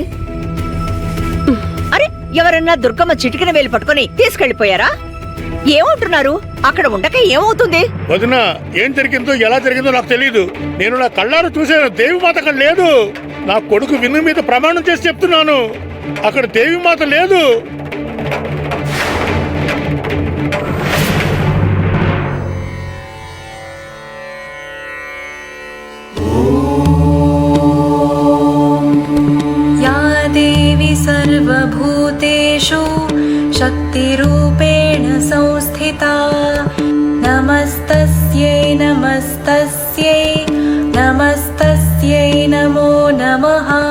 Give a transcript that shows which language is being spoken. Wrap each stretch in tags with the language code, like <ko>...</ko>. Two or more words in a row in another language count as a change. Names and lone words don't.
<te>అరే, ఎవరన్నా దుర్గమ్మ చిటికిన వేలు పట్టుకుని తీసుకెళ్లిపోయారా? ఏమంటున్నారు? అక్కడ ఉండక ఏమవుతుంది? వదినా, ఏం జరిగిందో ఎలా జరిగిందో నాకు తెలియదు. నేను నా కళ్ళారు చూశాను. దేవిమాత అక్కడ లేదు. నా కొడుకు విన్ను మీద ప్రమాణం చేసి చెప్తున్నాను, అక్కడ దేవిమాత లేదు.</te> <sa>या देवी सर्वभूतेषु शक्तिरूपेण संस्थिता नमस्तस्यै नमस्तस्यै नमस्तस्यै नमो नमः।</sa>